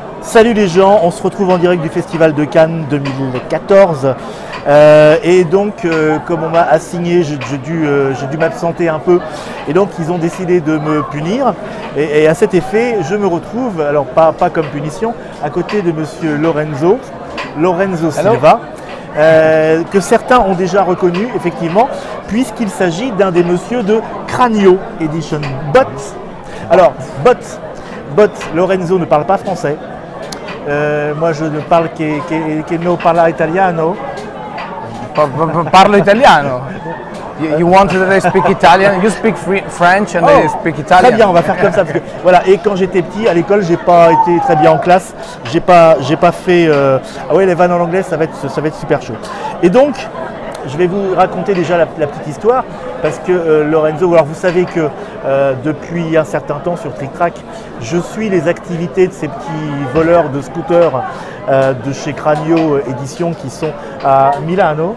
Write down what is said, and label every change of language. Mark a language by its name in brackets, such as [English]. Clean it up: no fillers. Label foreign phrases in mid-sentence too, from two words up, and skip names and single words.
[French] Salut les gens, on se retrouve en direct du Festival de Cannes 2014 et donc comme on m'a assigné, j'ai dû m'absenter un peu et donc ils ont décidé de me punir et à cet effet je me retrouve, alors pas comme punition, à côté de Monsieur Lorenzo Silva. Que certains ont déjà reconnu effectivement puisqu'il s'agit d'un des messieurs de Cranio Edition. Alors Lorenzo ne parle pas français. Moi je ne parle [Italian] che non parla italiano. Parlo italiano. [English] You wanted that I speak Italian? You speak French and I speak Italian. [French] Très bien, on va faire comme ça parce que voilà. Et quand j'étais petit à l'école, j'ai pas été très bien en classe. J'ai pas fait. Ah ouais, les vannes en anglais, ça va être super chaud. Et donc, je vais vous raconter déjà la petite histoire parce que Lorenzo, alors vous savez que depuis un certain temps sur Tric Trac, je suis les activités de ces petits voleurs de scooters de chez Cranio Édition qui sont à Milano.